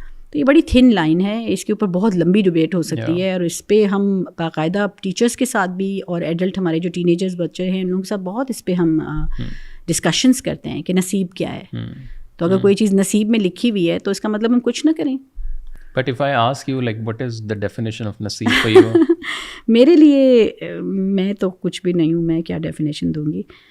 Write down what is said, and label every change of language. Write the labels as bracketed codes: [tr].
[ur] تو یہ بڑی تھن لائن ہے, اس کے اوپر بہت لمبی ڈبیٹ ہو سکتی ہے, اور اس پہ ہم باقاعدہ ٹیچرس کے ساتھ بھی اور ایڈلٹ ہمارے جو ٹین ایجرز بچے ہیں ان لوگوں کے ساتھ بہت اس پہ ہم ڈسکشنس کرتے ہیں کہ نصیب کیا ہے. تو اگر کوئی چیز نصیب میں لکھی ہوئی ہے تو اس کا مطلب ہم کچھ نہ کریں. [en] But if I ask you, like, what is the definition of naseeb for you? [ur] میرے لیے, میں تو کچھ بھی نہیں ہوں, میں کیا ڈیفینیشن دوں گی.